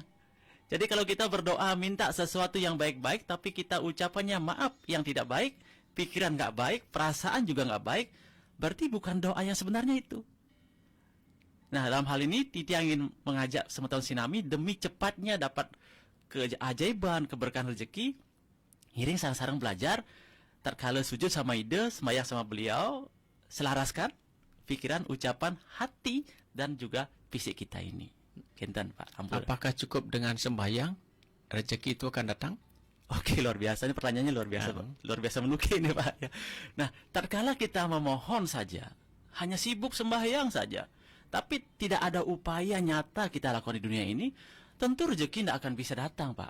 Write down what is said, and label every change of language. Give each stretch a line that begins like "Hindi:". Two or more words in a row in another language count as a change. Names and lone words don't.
Indonesian: Jadi kalau kita berdoa minta sesuatu yang baik-baik, tapi kita ucapannya maaf yang tidak baik, pikiran nggak baik, perasaan juga nggak baik, berarti bukan doa yang sebenarnya itu. Nah, dalam hal ini Titi ingin mengajak Semeton Sinami demi cepatnya dapat keajaiban, keberkahan rezeki, ngiring sarang-sarang belajar, terkala sujud sama ide, sembahyang sama beliau, selaraskan pikiran, ucapan, hati, dan juga fisik kita ini.
Balinese: Kinten Pak, ampun.
Indonesian: Apakah cukup dengan sembahyang, rezeki itu akan datang? Oke, luar biasa. Ini pertanyaannya luar biasa, Pak. Luar biasa menukik ini, Pak. Nah, terkala kita memohon saja, hanya sibuk sembahyang saja, tapi tidak ada upaya nyata kita lakukan di dunia ini, tentu rezeki tidak akan bisa datang, Pak.